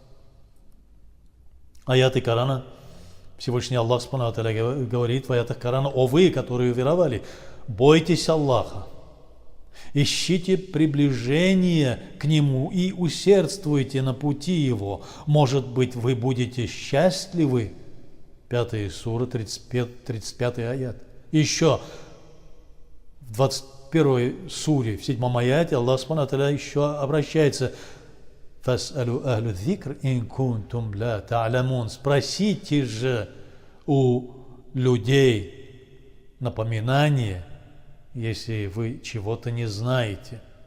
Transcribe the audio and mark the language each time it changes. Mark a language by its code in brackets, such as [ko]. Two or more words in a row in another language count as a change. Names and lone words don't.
[ru] Аяты Корана, Всевышний Аллах [ar] سبحانه وتعالى [ru] говорит в аятах Корана: «О вы, которые уверовали, бойтесь Аллаха, ищите приближение к Нему и усердствуйте на пути Его. Может быть, вы будете счастливы». 5 сура, 35 аят. Еще в 21 суре, в 7 аяте, Аллах [ar] سبحانه وتعالى [ru] еще обращается: [ar] «فاسألوا أهل الذكر إن كنتم لا تعلمون». [ru] Спросите же у людей напоминание, если вы чего-то не знаете.